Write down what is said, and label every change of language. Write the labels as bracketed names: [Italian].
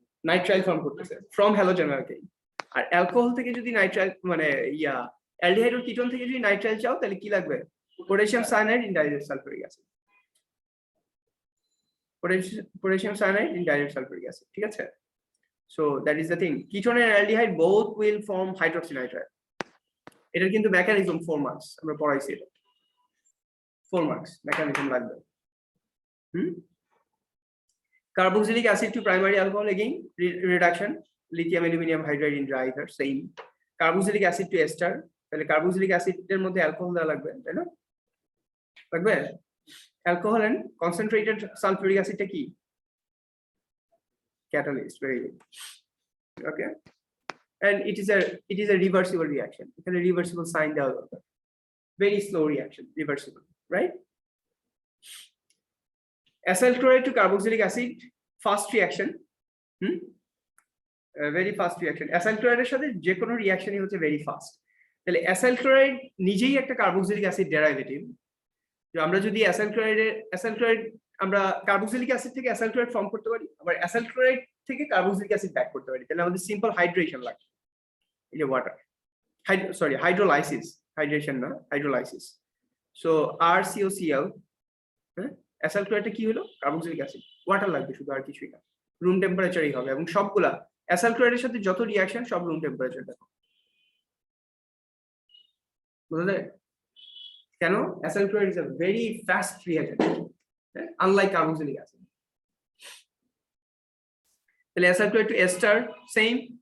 [Bangla] Nitrile form করতেছে from halogen alkane. আর alcohol থেকে যদি নাইট্রাইল মানে অ্যালডিহাইড ও কিটোন থেকে যদি নাইট্রাইল চাও, তাহলে কি লাগবে? Potassium cyanide in dilute sulphuric acid, potassium cyanide in dilute sulphuric acid, ঠিক আছে? [English] So that is the thing. Ketone and aldehyde both will form hydroxynitrile. [Bangla] এটার কিন্তু মেকানিজম 4 মার্কস আমরা পড়াইছি, এটা 4 মার্কস মেকানিজম লাগবে। [English] Carboxylic acid to primary alcohol, again reduction lithium aluminum hydride in dry ether, same. Carboxylic acid to ester, [Bangla] তাহলে carboxylic acid এর মধ্যে alcohol দেওয়া লাগবে, তাই না? লাগবে অ্যালকোহল এন্ড কনসেন্ট্রেটেড সালফিউরিক অ্যাসিডটা কি? [English] Catalyst, very good. Okay, and it is a reversible reaction. It's a reversible sign [Bangla] দেওয়া দরকার, [English] very slow reaction, reversible, right? Acyl chloride to carboxylic acid, fast reaction, very fast reaction. [Bangla] Acyl chloride এর সাথে যে কোনো রিঅ্যাকশনই হচ্ছে [English] very fast। [Bangla] তাহলে acyl chloride নিজেই একটা কার্বক্সিলিক অ্যাসিড ডেরাইভেটিভ। যে আমরা যদি acyl chloride আমরা কার্বক্সিলিক অ্যাসিড থেকে acyl chloride ফর্ম করতে পারি, আবার acyl chloride থেকে কার্বক্সিলিক অ্যাসিড ব্যাক করতে পারি, তাহলে আমাদের সিম্পল হাইড্রেশন লাগে, এই যে ওয়াটার হাইড্রোলাইসিস, হাইড্রেশন না, হাইড্রোলাইসিস। সো RCOCl, হ্যাঁ, acyl chloride কি হলো? কার্বক্সিলিক অ্যাসিড, ওয়াটার লাগবে শুধু, আর কিছুই না, রুম টেম্পারেচারই হবে। এবং সবগুলা acyl chloride এর সাথে যত রিঅ্যাকশন সব রুম টেম্পারেচার দেখো, বুঝলে? কেন? [English] acyl chloride is a very fast reagent, unlike carboxylic acid. তাহলে acyl chloride to ester, same.